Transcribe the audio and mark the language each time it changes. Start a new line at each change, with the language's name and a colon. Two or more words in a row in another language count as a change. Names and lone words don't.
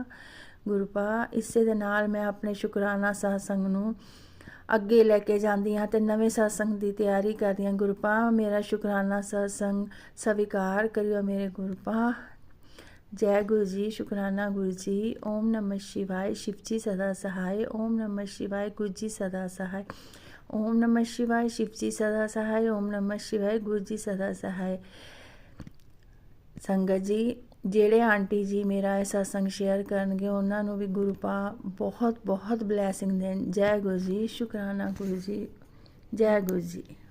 Punjabi: ਗੁਰੂਪਾ ਇਸੇ ਦੇ ਨਾਲ ਮੈਂ ਆਪਣੇ ਸ਼ੁਕਰਾਨਾ ਸਤਸੰਗ ਨੂੰ ਅੱਗੇ ਲੈ ਕੇ ਜਾਂਦੀ ਹਾਂ ਅਤੇ ਨਵੇਂ ਸਤਸੰਗ ਦੀ ਤਿਆਰੀ ਕਰਦੀ ਹਾਂ ਗੁਰੂਪਾ। ਮੇਰਾ ਸ਼ੁਕਰਾਨਾ ਸਤਸੰਗ ਸਵੀਕਾਰ ਕਰਿਓ ਮੇਰੇ ਗੁਰੂਪਾ। ਜੈ ਗੁਰੂ ਜੀ, ਸ਼ੁਕਰਾਨਾ ਗੁਰੂ ਜੀ।
Hindi: ਓਮ ਨਮः शिवाय, शिव जी सदा सहाय। ओम नमः शिवाय, गुरु जी सदा सहाय। ओम नमः शिवाय, शिव जी सदा सहाय। ओम नमः शिवाय, गुरु जी सदा सहाय।
Punjabi: ਸੰਗਤ ਜੀ, ਜਿਹੜੇ ਆਂਟੀ ਜੀ ਮੇਰਾ ਇਹ ਸਤਸੰਗ ਸ਼ੇਅਰ ਕਰਨਗੇ ਉਹਨਾਂ ਨੂੰ ਵੀ ਗੁਰੂਪਾ ਬਹੁਤ ਬਲੈਸਿੰਗ ਦੇਣ। ਜੈ ਗੁਰੂ ਜੀ, ਸ਼ੁਕਰਾਨਾ ਗੁਰੂ ਜੀ। ਜੈ ਗੁਰੂ ਜੀ।